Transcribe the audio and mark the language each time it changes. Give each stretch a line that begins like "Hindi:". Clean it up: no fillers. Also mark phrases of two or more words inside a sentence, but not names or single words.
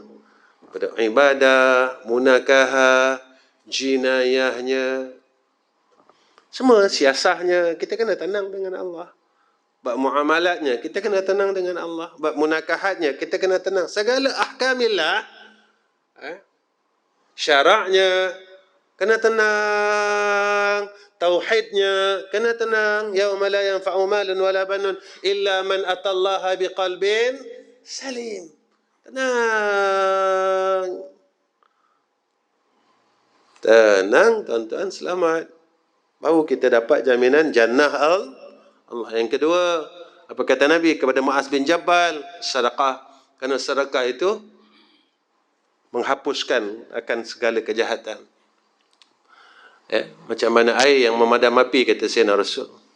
Malay: Ibadah, munakahah, jinayahnya, semua siasahnya, kita kena tenang dengan Allah. Bab muamalatnya, kita kena tenang dengan Allah. Bab munakahatnya, kita kena tenang. Segala ahkamillah, syaraknya, kena tenang. Tauhidnya, kena tenang.
Arabic: يوم لا ينفع مال ولا بنون إلا من أتى الله بقلب سليم.
Malay: Tenang. Tenang, tuan-tuan, selamat. Baru kita dapat jaminan jannah Allah. Yang kedua, apa kata Nabi kepada Muaz bin Jabal? Sedekah. Kerana sedekah itu menghapuskan akan segala kejahatan. Macam mana air yang memadam api, kata Sayyidina Rasul.